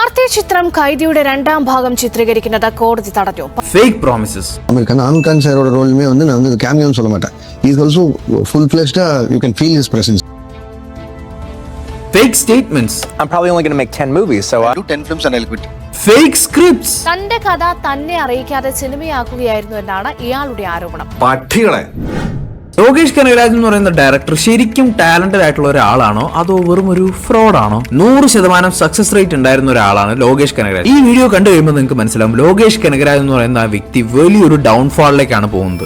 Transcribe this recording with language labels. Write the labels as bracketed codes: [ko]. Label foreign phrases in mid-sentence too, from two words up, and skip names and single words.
[ml] മറ്റേ ചിത്രം കൈദിയുടെ രണ്ടാം ഭാഗം ചിത്രീകരിക്കുന്നത് കോടതി തടഞ്ഞു. [en] fake promises. [ta] ആമിർ ഖാൻ സാറോட ரோலுமே வந்து நான் வந்து கேமியோன்னு சொல்ல மாட்டேன். [en] He is also full fledged. You can feel his presence. Fake statements. I'm probably only going to make 10 movies, so I do 10 films and I'll quit. Fake scripts. [ml] തന്റെ കഥ തന്നെ അറിയിക്കാതെ സിനിമയാക്കുകയായിരുന്നു എന്നാണ് ഇയാളുടെ ആരോപണം. പട്ടികളെ. ലോകേഷ് കനകരാജ് എന്ന് പറയുന്ന ഡയറക്ടർ ശരിക്കും ടാലന്റഡ് ആയിട്ടുള്ള ഒരാളാണോ അതോ വെറും ഒരു ഫ്രോഡാണോ? 100% സക്സസ് റേറ്റ് ഉണ്ടായിരുന്ന ഒരാളാണ് ലോകേഷ് കനകരാജ്. ഈ വീഡിയോ കണ്ടു കഴിയുമ്പോൾ നിങ്ങൾക്ക് മനസ്സിലാവും ലോകേഷ് കനകരാജ് എന്ന് പറയുന്ന ആ വ്യക്തി വലിയൊരു ഡൗൺഫാളിലേക്കാണ് പോകുന്നത്.